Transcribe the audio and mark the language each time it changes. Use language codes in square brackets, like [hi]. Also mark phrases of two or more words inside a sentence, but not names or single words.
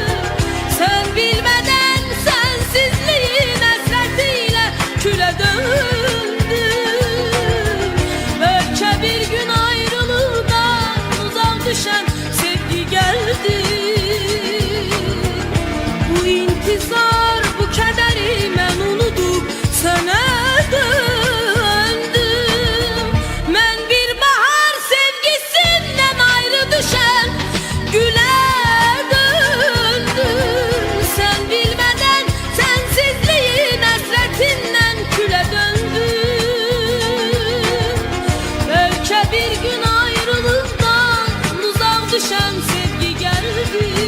[tr] Sen bilmeden sensizliğin hasretiyle küle döndüm. Belki bir gün ayrılığından uzak düşen sevgi geldi. [az] Bu intizar, bu kederi mən unudub sənə döndüm. Mən bir bahar sevgisindən ayrı düşən gülə döndüm. [tr] Sen bilmeden sensizliğin hasretinden küle döndüm. Belki bir gün ayrılığından uzak düşen sevgi geldi.